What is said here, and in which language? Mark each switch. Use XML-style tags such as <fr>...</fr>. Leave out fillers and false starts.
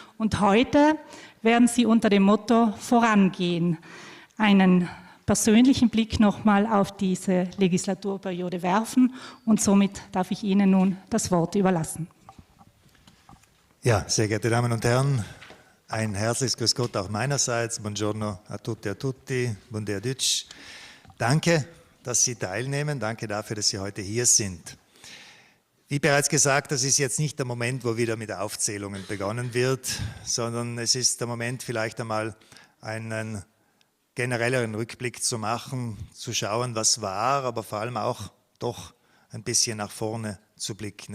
<de>Und heute werden Sie unter dem Motto Vorangehen einen persönlichen Blick nochmal auf diese Legislaturperiode werfen. Und somit darf ich Ihnen nun das Wort überlassen. Ja, sehr geehrte Damen und Herren, ein herzliches Grüß Gott auch meinerseits.</de> <it>Buongiorno a tutte e a tutti, buongiorno Deutsch.</it> <de>Danke, dass Sie teilnehmen. Danke dafür, dass Sie heute hier sind. Wie bereits gesagt, das ist jetzt nicht der Moment, wo wieder mit Aufzählungen begonnen wird, sondern es ist der Moment, vielleicht einmal einen generelleren Rückblick zu machen, zu schauen, was war, aber vor allem auch doch ein bisschen nach vorne zu blicken.</de>